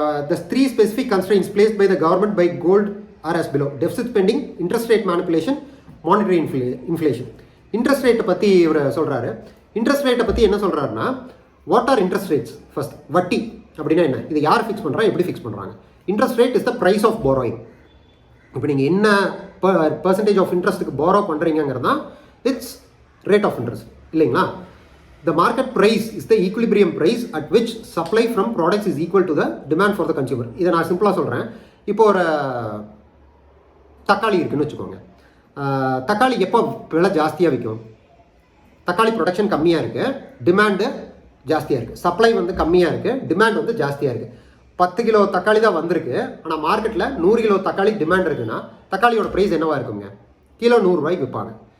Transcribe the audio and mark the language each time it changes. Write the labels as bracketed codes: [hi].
[en] The 3 specific constraints placed by the government by gold are as below: deficit spending, interest rate manipulation, monetary inflation. [ta] Interest ரேட்டை பற்றி இவர் சொல்கிறாரு. Interest ரேட்டை பற்றி என்ன சொல்கிறாருன்னா, [en] What are interest rates? [ta] First, வட்டி அப்படின்னா என்ன? இது யார் ஃபிக்ஸ் பண்ணுறா, எப்படி ஃபிக்ஸ் பண்ணுறாங்க? [en] Interest rate is the price of borrowing. [ta] இப்போ நீங்கள் என்ன பர்சன்டேஜ் ஆஃப் இன்ட்ரெஸ்ட்டுக்கு borrow பண்ணுறீங்கிறது தான் [en] it's rate of interest, [ta] இல்லைங்களா? [en] The market price is the equilibrium price at which supply from products is equal to the demand for the consumer. [ta] இதை நான் சிம்பிளாக சொல்கிறேன். இப்போ ஒரு தக்காளி இருக்குன்னு வச்சுக்கோங்க. தக்காளி எப்போ விலை ஜாஸ்தியாக விற்கும்? தக்காளி ப்ரொடக்ஷன் கம்மியாக இருக்குது, டிமாண்டு ஜாஸ்தியாக இருக்குது. சப்ளை வந்து கம்மியாக இருக்குது, டிமாண்ட் வந்து ஜாஸ்தியாக இருக்குது. 10 கிலோ தக்காளி தான் வந்திருக்கு, ஆனால் மார்க்கெட்டில் 100 கிலோ தக்காளி டிமாண்ட் இருக்குன்னா தக்காளியோட ப்ரைஸ் என்னவாக இருக்குங்க? கிலோ 100 ரூபாய்க்கு விற்பாங்க.